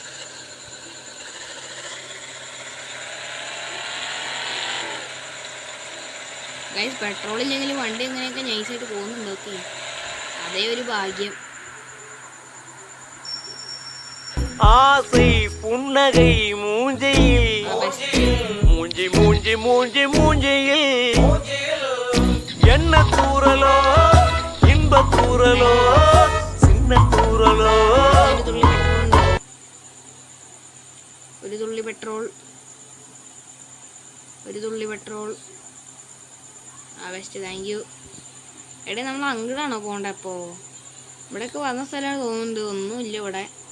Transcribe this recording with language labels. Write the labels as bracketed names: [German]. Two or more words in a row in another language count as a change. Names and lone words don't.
[Malayalam] ഗൈസ്, പെട്രോൾ ഇല്ലെങ്കിലും വണ്ടി എങ്ങനെയൊക്കെ നൈസായിട്ട് പോകുന്നുണ്ട്. ഓക്കെ, അതേ ഒരു ഭാഗ്യം. [Tamil] ஆசை புன்னகை மூஞ்சையில் மூஞ்சி மூஞ்சி மூஞ்சி மூஞ்சியில் என்ன தூரலோ இன்ப தூரலோ சின்ன தூரலோ. [Malayalam] ഒരു തുള്ളി പെട്രോൾ ബെസ്റ്റ്. [English] thank you. [Malayalam] എടേ നമ്മൾ അങ്ങോട്ടാണോ പോകണ്ടേ? അപ്പോൾ ഇവിടെയൊക്കെ വന്ന സ്ഥലമാണ് തോന്നുന്നുണ്ട്. ഒന്നുമില്ല ഇവിടെ.